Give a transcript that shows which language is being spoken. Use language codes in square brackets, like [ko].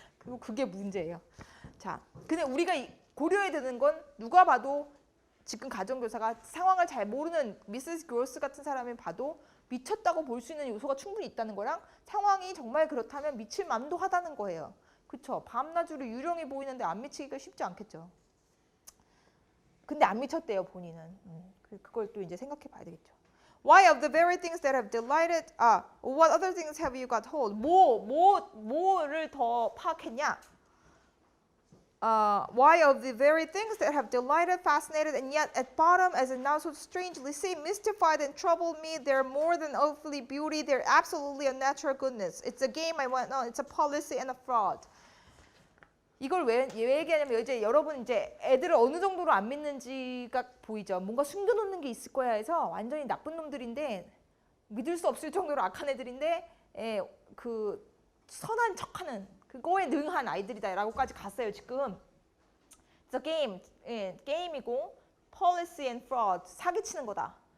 [ko] 그리고 그게 문제예요. 자, 근데 우리가 고려해야 되는 건 누가 봐도 지금 가정교사가 상황을 잘 모르는 미세스 그로스 같은 사람이 봐도 미쳤다고 볼 수 있는 요소가 충분히 있다는 거랑 상황이 정말 그렇다면 미칠 만도 하다는 거예요. 그렇죠? 밤낮으로 유령이 보이는데 안 미치기가 쉽지 않겠죠. 근데 안 미쳤대요, 본인은. 그걸 또 이제 생각해 봐야 되겠죠. [en] Why of the very things that have delighted, what other things have you got hold? [ko] 뭐를 더 파악했냐? [en] Why of the very things that have delighted, fascinated, and yet at bottom, as it now so strangely seem, mystified and troubled me, they're more than earthly beauty, they're absolutely a natural goodness. It's a game I went on, it's a policy and a fraud. [ko] 이걸 왜 얘기하냐면 이제 여러분 이제 애들을 어느 정도로 안 믿는지가 보이죠. 뭔가 숨겨놓는 게 있을 거야 해서 완전히 나쁜 놈들인데 믿을 수 없을 정도로 악한 애들인데 그 선한 척하는 그거에 능한 아이들이다라고까지 갔어요 지금. [en] It's a game, [ko] 게임이고 [en] policy and fraud, [ko] 사기치는 거다.